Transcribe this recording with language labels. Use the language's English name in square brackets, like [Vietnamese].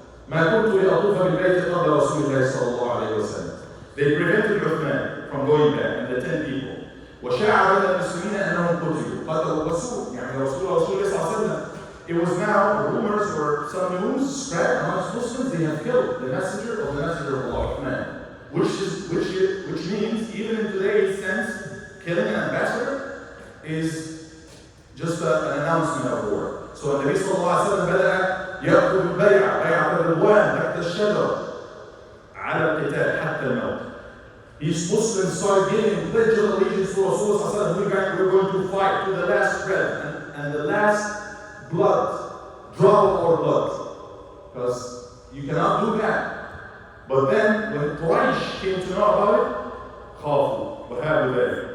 [Arabic] ما كنت لأطوف بالبيت قبل رسول الله صلى الله عليه وسلم. [English] They prevented Uthman from going back, and the 10 people. [Arabic] وشاع بين المسلمين أنهم قتلوا الرسول. يعني رسول الله صلى الله عليه وسلم. [English] It was now rumors or some news spread amongst Muslims they have killed the messenger of Allah, Uthman. Which means even in today's sense, killing an ambassador is just an announcement of war. [Arabic] So Nabi sallallahu alaihi wasallam بدأ يأخذ بيعة الرضوان تحت الشجرة على القتال حتى الموت. [English] These Muslims started giving pledge of allegiance to Rasulullah. We're going to fight to the last breath and the last drop of blood. Because you cannot do that. But then when Quraysh came to know about it, [Arabic] خافوا. [English] What happened there?